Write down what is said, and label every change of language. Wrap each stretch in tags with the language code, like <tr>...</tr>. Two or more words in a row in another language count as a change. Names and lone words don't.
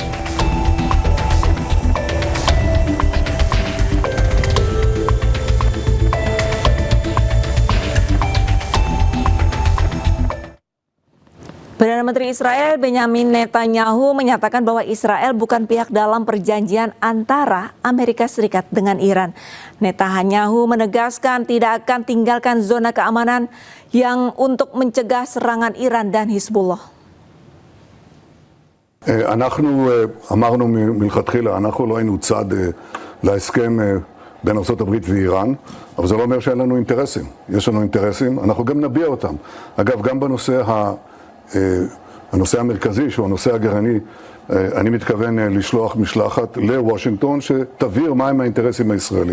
<id>Perdana Menteri Israel Benjamin Netanyahu menyatakan bahwa Israel bukan pihak dalam perjanjian antara Amerika Serikat dengan Iran. Netanyahu menegaskan tidak akan tinggalkan zona keamanan yang untuk mencegah serangan Iran dan Hizbullah.</id> <he>אנחנו אמרנו מלכתחילה, אנחנו לא היינו צד להסכם בין ארצות הברית ואיראן, אבל זה לא אומר שאין לנו אינטרסים. יש לנו אינטרסים, אנחנו גם נביע אותם. אגב, גם הנושא המרכזי, שהוא הנושא הגרעיני, אני מתכוון לשלוח משלחת לוושינגטון שתבהיר מהם האינטרסים הישראלים.</he>